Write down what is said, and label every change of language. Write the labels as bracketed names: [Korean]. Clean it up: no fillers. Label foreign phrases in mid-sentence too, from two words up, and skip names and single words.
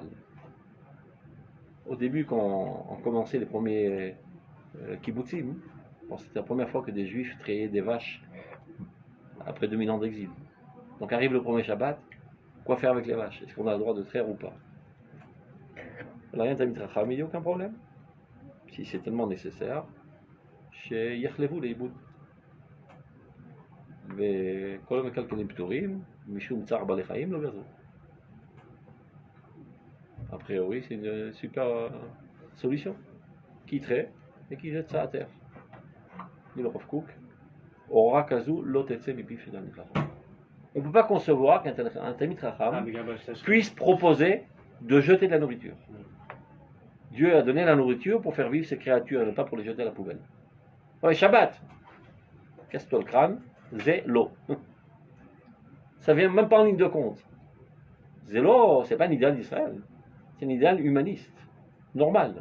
[French] Au début, quand on commençait les premiers kibbutzim, c'était la première fois que des juifs traillaient des vaches après 2000 ans d'exil. Donc arrive le premier Shabbat, quoi faire avec les vaches? Est-ce qu'on a le droit de traire ou pas? Là, il n'y a aucun problème. Si c'est tellement nécessaire, chez Yachlevu les Iboud. [Hebrew] וכל המקלקלים פטורים, משום צער בעלי חיים לא גזרו. [French] A priori, c'est une super solution. Qui traite et qui jette ça à terre. Dit le Rav Kook, [Hebrew] הוראה כזו לא תצא מפיו של תלמיד חכם. [French] On ne peut pas concevoir qu'un [Hebrew] תלמיד חכם [French] puisse proposer de jeter de la nourriture. Dieu a donné la nourriture pour faire vivre ses créatures et non pas pour les jeter à la poubelle. Ouais, Shabbat, casse-toi le crâne, zélo. Ça vient même pas en ligne de compte. Zélo, c'est pas un idéal d'Israël, c'est un idéal humaniste, normal.